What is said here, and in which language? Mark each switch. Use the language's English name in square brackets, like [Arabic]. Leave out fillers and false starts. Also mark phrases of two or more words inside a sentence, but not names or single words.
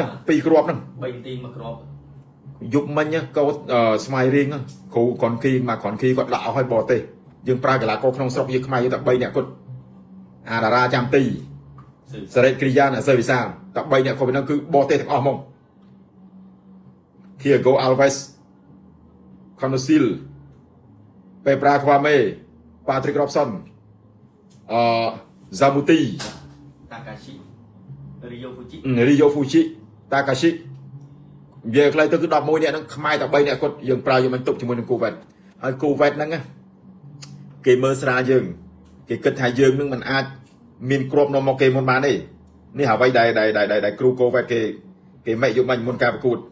[Khmer] 2 គ្រាប់ហ្នឹង3 នាទីមួយគ្រាប់យប់មិញកោតស្មៃរៀងគ្រូកនគីមកកនគីគាត់ដាក់ឲ្យបរទេសយើងប្រើកីឡាករក្នុងស្រុកយើងខ្មែរយើងតែ3នាក់គាត់អាតារាចាំទីសេរីគ្រីយ៉ានសេវិសាលតែ3នាក់គាត់ហ្នឹងគឺបរទេសទាំងអស់ហ្មង Thiago Alves Conosil Petra Kwame Patrick Robson Zamuti Takashi Rio Fuji Takashi វាខ្លីទៅគឺ11នាក់ហ្នឹងខ្មែរតែ3នាក់គាត់យើងប្រើយកមិនទុកជាមួយនឹងគូវ៉ែតហើយគូវ៉ែតហ្នឹងគេមើលស្រាលយើងគេគិត ថាយើងនឹងមិនអាចមានគ្រាប់នាំមកគេមុនបានទេនេះអ្វីដែលគ្រូគូវ៉ែតគេមេយកមិនមុនការប្រកួត